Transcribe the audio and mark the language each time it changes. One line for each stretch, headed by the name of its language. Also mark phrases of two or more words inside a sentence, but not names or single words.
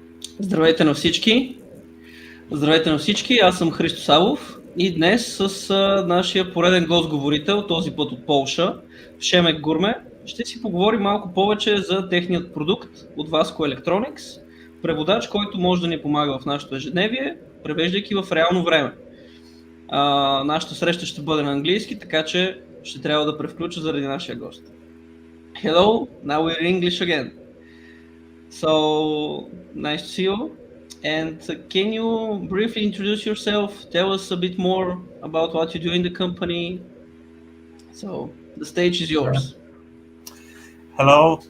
Bulgarian: Здравейте на всички! Здравейте на всички, аз съм Христо Савов и днес с нашия пореден гост-говорител, този път от Полша, Przemek Górny, ще си поговорим малко повече за техният продукт от Vasco Electronics, преводач, който може да ни помага в нашето ежедневие, превеждайки в реално време. Нашата среща ще бъде на английски, така че ще трябва да превключа заради нашия гост.
English: Hello, now we're in English again. So, nice to see you. And can you briefly introduce yourself? Tell us a bit more about what you do in the company. So, the stage is yours. Hello.